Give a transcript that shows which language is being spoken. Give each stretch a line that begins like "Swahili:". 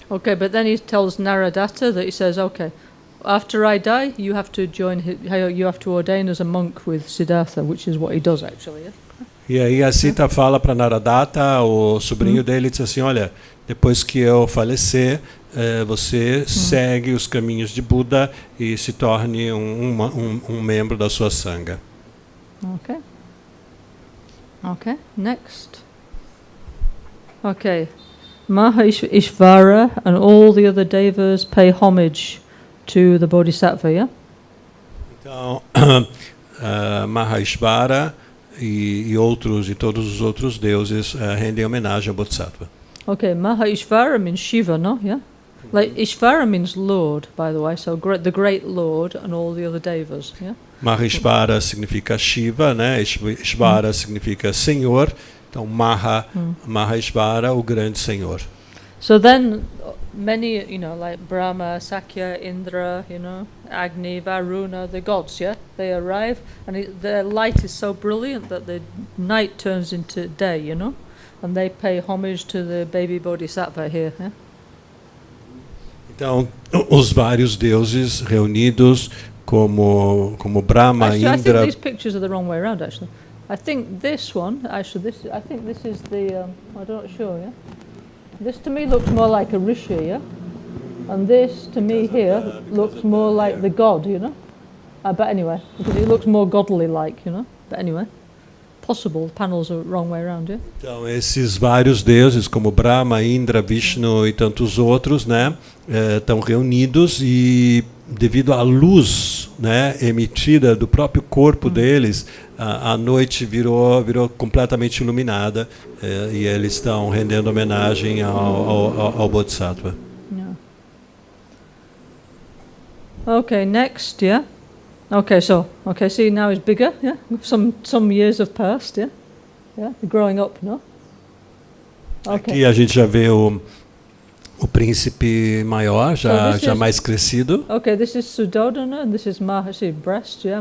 English: Okay, but then he tells Naradatta that he says, okay, after I die, you have to you have to ordain as a monk with Siddhartha, which is what he does actually. Yeah?
Portuguese: E aí a Sita fala para Naradatta, o sobrinho dele, diz assim, olha, depois que eu falecer, você segue os caminhos de Buda e se torne um membro da sua sangha.
English: Okay. Okay, next. Okay. Maheshvara and all the other devas pay homage to the Bodhisattva, yeah?
Portuguese: Então, Maheshvara e todos os outros deuses rendem homenagem ao Bodhisattva.
English: Okay, Maheshvara means Shiva, no? Yeah? Like Ishvara means Lord, by the way, so the great Lord and all the other devas, yeah?
Portuguese: Maheshvara significa Shiva, né? Ishvara significa Senhor. Então, Maheshvara, o grande Senhor.
English: So then, many, you know, like Brahma, Sakya, Indra, you know, Agni, Varuna, the gods, yeah? They arrive, and their light is so brilliant that the night turns into day, you know? And they pay homage to the baby Bodhisattva here, yeah?
Portuguese: Então, os vários deuses reunidos como Brahma,
English: actually, I
Portuguese: Indra...
English: think these pictures are the wrong way around, actually. I think this one, actually, I think this is the, I'm not sure, yeah? This to me looks more like a rishi, yeah? And this to me here looks more like the god, you know? But anyway, because it looks more godly-like, you know? But anyway, possible, the panels are the wrong way around, yeah?
Portuguese: Então, esses vários deuses, como Brahma, Indra, Vishnu e tantos outros, né, estão reunidos e, devido à luz, né, emitida do próprio corpo deles, a noite virou completamente iluminada e eles estão rendendo homenagem ao Bodhisattva.
English: Yeah. Okay, next, yeah? Okay, see, now it's bigger, yeah? Some years have passed, yeah? Yeah, growing up, no? Okay.
Portuguese: Aqui a gente já vê o príncipe maior, já mais crescido.
English: Okay, this is Suddhodana, and this is breast, yeah?